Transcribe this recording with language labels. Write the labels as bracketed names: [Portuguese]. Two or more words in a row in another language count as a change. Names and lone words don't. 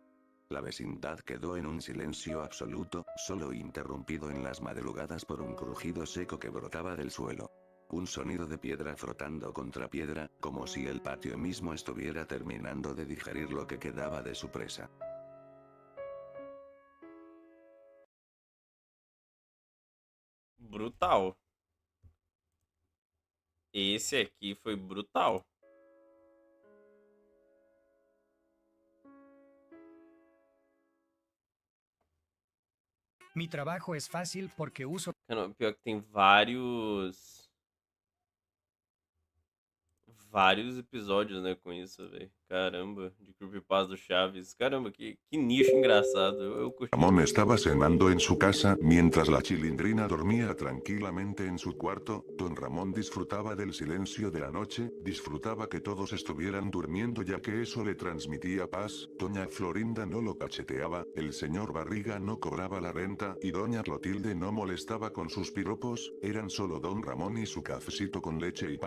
[Spanish] La vecindad quedó en un silencio absoluto, solo interrumpido en las madrugadas por un crujido seco que brotaba del suelo. Un sonido de piedra frotando contra piedra, como si el patio mismo estuviera terminando de digerir lo que quedaba de su presa. [Portuguese] Brutal. Esse aqui foi brutal. [Spanish] Mi trabajo es fácil porque uso [Portuguese] Cara, pior que tem vários. vários episódios, né, com isso, velho. Caramba, de Creepypasta do Chaves. Caramba, que nicho engraçado. Eu curti [Spanish] Ramón [Portuguese] demais. [Spanish] estaba cenando en su casa, mientras la Chilindrina dormía tranquilamente en su cuarto. Don Ramón disfrutaba del silencio de la noche, disfrutaba que todos estuvieran durmiendo ya que eso le transmitía paz. Doña Florinda no lo cacheteaba, el señor Barriga no cobraba la renta y doña Clotilde no molestaba con sus piropos, eran solo don Ramón y su cafecito con leche y pan.